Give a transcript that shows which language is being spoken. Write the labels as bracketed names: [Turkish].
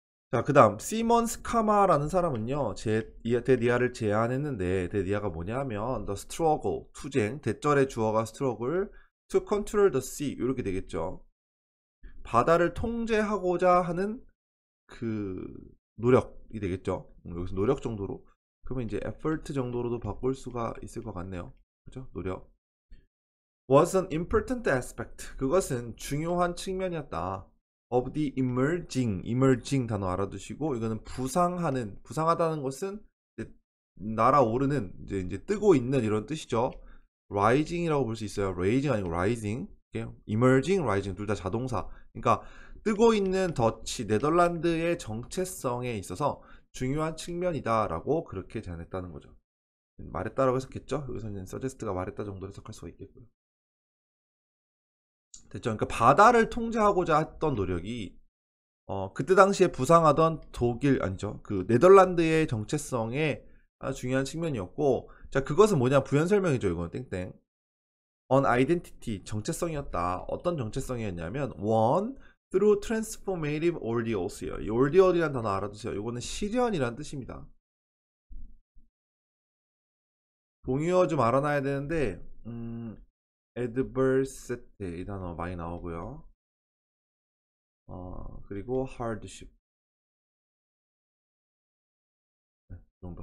[Korean] 자, 그 다음 시몬스 카마라는 사람은요, 데니아를 제안했는데, 데니아가 뭐냐면 [English] the struggle, [Korean] 투쟁, 대절의 주어가 struggle, [English] to control the sea, [Korean] 이렇게 되겠죠. 바다를 통제하고자 하는 그 노력이 되겠죠. 여기서 노력 정도로, 그러면 이제 effort 정도로도 바꿀 수가 있을 것 같네요. 그죠? 노력. [English] was an important aspect, [Korean] 그것은 중요한 측면이었다. [English] of the emerging [Korean] 단어 알아두시고, 이거는 부상하다는 것은 이제 날아오르는, 이제 뜨고 있는 이런 뜻이죠. rising이라고 볼 수 있어요. [English] raising [Korean] 아니고 [English] rising. [Korean] emerging, rising 둘 다 자동사. 그러니까 뜨고 있는 네덜란드의 정체성에 있어서 중요한 측면이다라고 그렇게 제안했다는 거죠. 말했다라고 해석했죠. 여기서는 suggest가 말했다 정도 해석할 수가 있겠고요. 됐죠. 그러니까 바다를 통제하고자 했던 노력이 그때 당시에 부상하던 아니죠, 그 네덜란드의 정체성에 아주 중요한 측면이었고, 자, 그것은 뭐냐, 부연 설명이죠. 이건 땡땡. [English] on identity, [Korean] 정체성이었다. 어떤 정체성이었냐면 [English] one, through transformative ordeals예요. [Korean] 이 ordeal이라는 단어 알아두세요. 이거는 시련이라는 뜻입니다. 동의어 좀 알아놔야 되는데, adversity 이 단어 많이 나오고요. 그리고 hardship, 이 정도.